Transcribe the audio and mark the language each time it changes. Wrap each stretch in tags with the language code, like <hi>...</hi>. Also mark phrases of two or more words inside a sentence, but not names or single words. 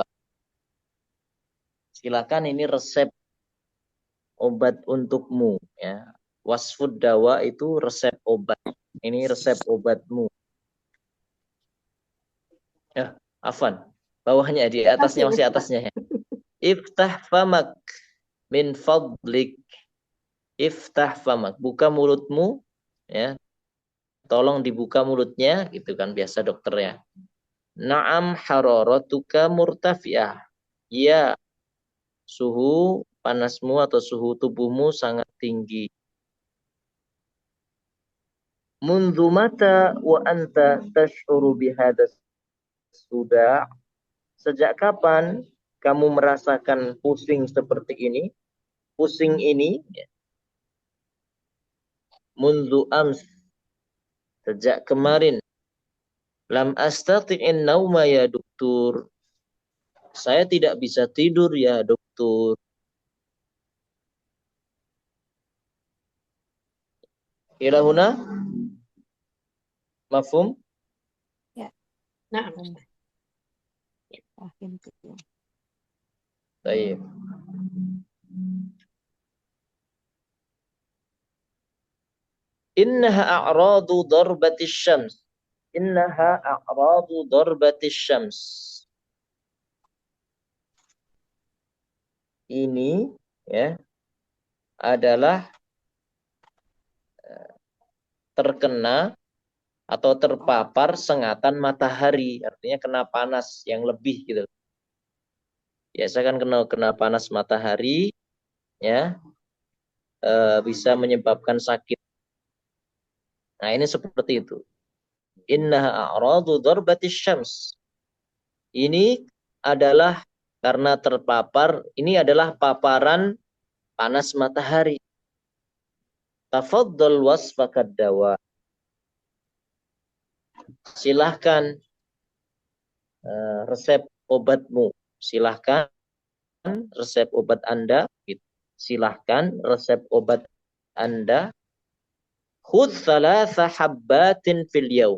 <id>Silakan, ini resep obat untukmu ya.</id> <ar>وصف الدواء</ar> <id>itu resep obat. Ini resep obatmu. Ya, afwan. Bawahnya, di atasnya, masih atasnya ya.</id> <ar>افتح فمك من فضلك. افتح فمك.</ar> <id>Buka mulutmu ya. Tolong dibuka mulutnya, gitu kan biasa dokter ya.</id> <ar>نعم حرارتك مرتفعة.</ar> <id>Ya, suhu panasmu atau suhu tubuhmu sangat tinggi.</id> <ar>منذ متى وأنت تشعر بهذا sudah.</ar> <id>Sejak kapan kamu merasakan pusing seperti ini? Pusing ini</id> <ar>منذ أمس.</ar> <id>Sejak kemarin.</id> <ar>لم أستطع النوم يا دكتور.</ar> <id>Saya tidak bisa tidur ya dokter.</id> <ar>إلى هنا? Mafhum?</ar> <id>Ya. nah, Paham tuh. Baik.</id> <ar>إنها أعراض ضربة الشمس. إنها أعراض ضربة الشمس.</ar> <id>Ini ya adalah terkena atau terpapar sengatan matahari, artinya kena panas yang lebih gitu. Biasa kan kena panas matahari ya, bisa menyebabkan sakit. Nah, ini seperti itu.</id> <ar>إنها أعراض ضربة الشمس.</ar> <id>Ini adalah karena terpapar, ini adalah paparan panas matahari.</id> <ar>تفضل وصفة الدواء.</ar> <id>Silahkan resep obatmu. Silahkan resep obat Anda. Silahkan resep obat Anda.</id> <ar>خذ ثلاث حبات في اليوم.</ar>